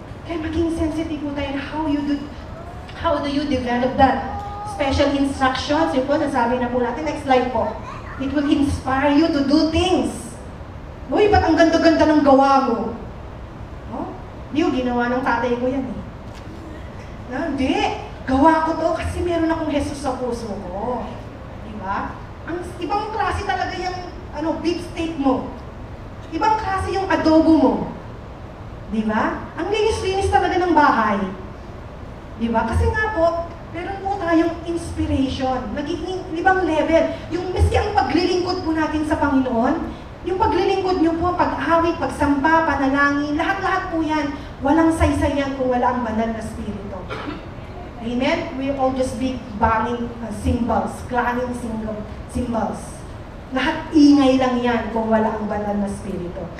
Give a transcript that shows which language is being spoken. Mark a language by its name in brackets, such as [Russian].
[Filipino] Kaya maging sensitive po tayo [English] how do you develop that? Special instructions, [Filipino] yun po, nasabi na po natin. [English] Next slide po. It will inspire you to do things. [Filipino] Uy, ba't ang ganda-ganda ng gawa mo? No? Di, ginawa ng tatay ko yan eh. No, hindi. Gawa ko to kasi meron akong Jesus sa puso ko. Di ba? Ang ibang klase talaga yung beef steak mo. Ibang klase yung adobo mo. Di ba? Ang linis-linis talaga ng bahay. Di ba? Kasi nga po, meron po tayong inspiration. Nagiging ibang level. Yung miski ang paglilingkod po natin sa Panginoon, yung paglilingkod nyo po, pag-awit, pagsamba, panalangin, lahat-lahat po yan. Walang saysay yan kung wala ang banal na spirito. Amen? [English] We all just be banging cymbals, clanging cymbals. [Filipino] Lahat ingay lang yan kung wala ang banal na spirito.